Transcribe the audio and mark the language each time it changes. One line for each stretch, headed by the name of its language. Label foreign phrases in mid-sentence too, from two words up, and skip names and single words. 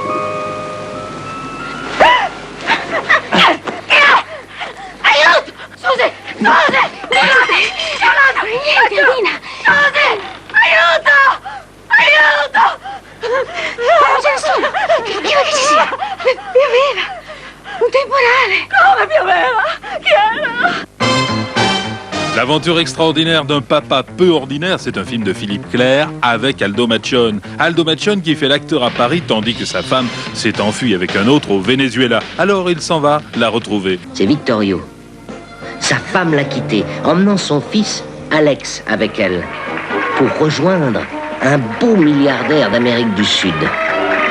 Italian: Aiuto! Susi! Niente, Lina! Aiuto! Non c'è nessuno! Prima che ci sia! Pioveva! Un temporale! Come pioveva? Chi era?
French: L'aventure extraordinaire d'un papa peu ordinaire, c'est un film de Philippe Clair avec Aldo Maccione. Aldo Maccione qui fait l'acteur à Paris tandis que sa femme s'est enfuie avec un autre au Venezuela. Alors il s'en va la retrouver. C'est Vittorio. Sa femme l'a quitté, emmenant son fils Alex avec elle, pour rejoindre un beau milliardaire d'Amérique du Sud.